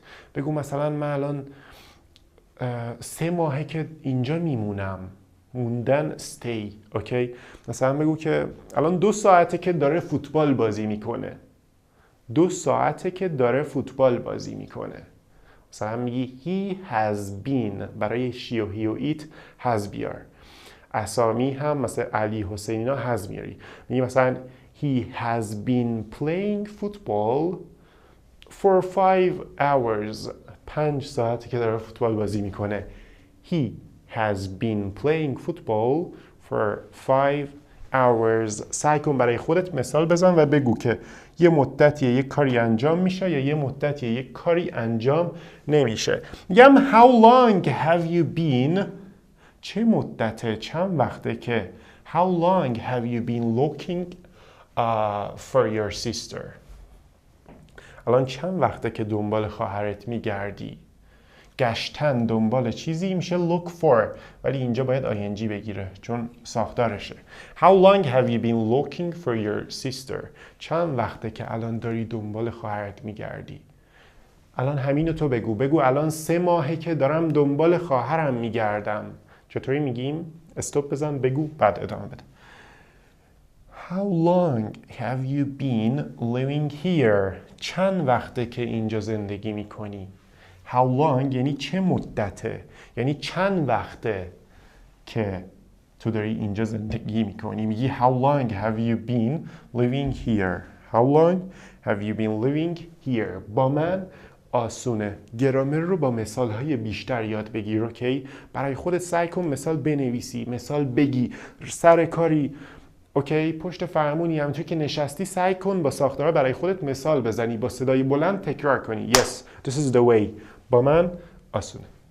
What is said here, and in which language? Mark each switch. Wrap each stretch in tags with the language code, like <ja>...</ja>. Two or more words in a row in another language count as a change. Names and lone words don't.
<fa>بگو مثلا من الان 3 ماهه که اینجا میمونم. موندن stay. اوکی؟ مثلا بگو که الان 2 ساعته که داره فوتبال بازی میکنه. 2 ساعته که داره فوتبال بازی میکنه. مثلا میگی</fa> <en>he has been. برای she و he و it has بیار.</en> <fa>اسامی هم مثلا علی حسینینا has میاری. میگی مثلا</fa> <en>he has been playing football for 5 hours.</en> <fa>5 ساعته که داره فوتبال بازی میکنه.</fa> <en>He has been playing football for 5 hours.</en> <fa>سعی کن برای خودت مثال بزن و بگو که یه مدتیه یک کاری انجام میشه یا یه مدتیه یک کاری انجام نمیشه.</fa> <en>میگم how long have you been.</en> <fa>چه مدته، چند وقته که.</fa> <en>How long have you been looking for your sister.</en> <fa>الان چند وقته که دنبال خواهرت میگردی. گشتن دنبال چیزی میشه</fa> <en>look for،</en> <fa>ولی اینجا باید ing بگیره چون ساختارشه.</fa> <en>How long have you been looking for your sister.</en> <fa>چند وقته که الان داری دنبال خواهرت میگردی. الان همینو تو بگو الان 3 ماهه که دارم دنبال خواهرم میگردم. چطوری میگیم؟ استوب بزن بگو بعد ادامه بده.</fa> <en>How long have you been living here.</en> <fa>چند وقته که اینجا زندگی میکنی.</fa> <en>How long</en> <fa>یعنی چه مدته، یعنی چند وقته که تو داری اینجا زندگی میکنی.</fa> <en>میگی how long have you been living here. How long have you been living here.</en> <fa>با من آسونه. گرامر رو با مثالهای بیشتر یاد بگیر. اوکی؟ برای خودت سعی کن مثال بنویسی، مثال بگی، سر کاری اوکی پشت فرمونی همونطور که نشستی سعی کن با ساختارها برای خودت مثال بزنی، با صدای بلند تکرار کنی.</fa> <en>Yes, this is the way.</en> <fa>با من آسونه.</fa>